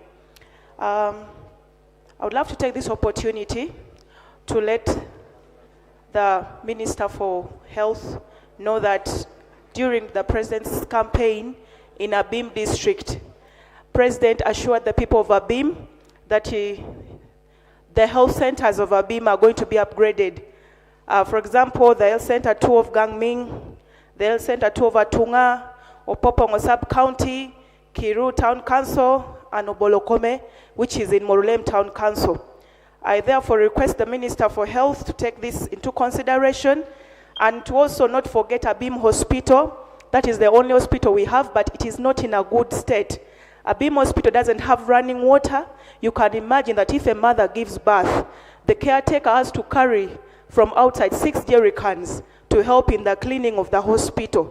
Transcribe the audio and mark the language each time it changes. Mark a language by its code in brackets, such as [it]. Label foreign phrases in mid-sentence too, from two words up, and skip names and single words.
[en] I would love to take this opportunity to let the Minister for Health know that during the President's campaign in Abim district, President assured the people of Abim that the health centers of Abim are going to be upgraded. For example, the health center 2 of Gangming, the health center 2 of Atunga, Opopongo sub-county, Kiru town council, and Obolokome, which is in Morulem town council. I therefore request the Minister for Health to take this into consideration and to also not forget Abim Hospital. That is the only hospital we have, but it is not in a good state. Abim Hospital doesn't have running water. You can imagine that if a mother gives birth, the caretaker has to carry from outside 6 jerrycans to help in the cleaning of the hospital.